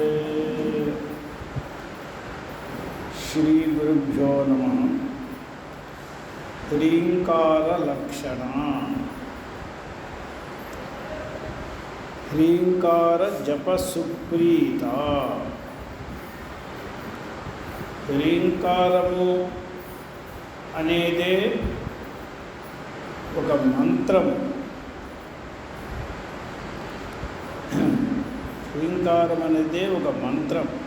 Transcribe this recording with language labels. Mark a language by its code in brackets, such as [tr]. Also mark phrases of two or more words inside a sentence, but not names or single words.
[sa] श्री गुरुभ्यो नमः। ह्रींकार लक्षण। ह्रींकार जप सुप्रीता। [te] హ్రీంకారము అనేదే ఒక మంత్రము. హ్రీంకారం అనేదే ఒక మంత్రం.